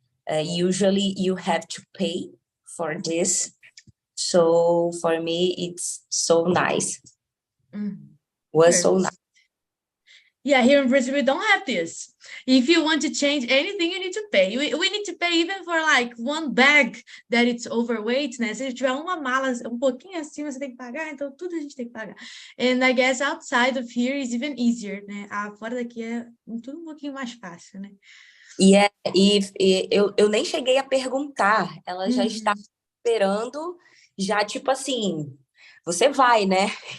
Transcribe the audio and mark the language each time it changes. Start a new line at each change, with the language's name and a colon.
English: Usually you have to pay for this. So for me, it's so nice. Was so nice. Yeah, here in Brazil, we don't have this. If you want to change anything, you need to pay. We need to pay even for like one bag that it's overweight, né?
Portuguese: Se tiver uma mala pouquinho acima, você tem que pagar, então tudo a gente tem que pagar.
English: And I guess outside of here is even easier, né?
Portuguese: Fora daqui é tudo pouquinho mais fácil, né? Yeah, eu nem cheguei a perguntar, ela já está esperando, já tipo assim, você vai, né?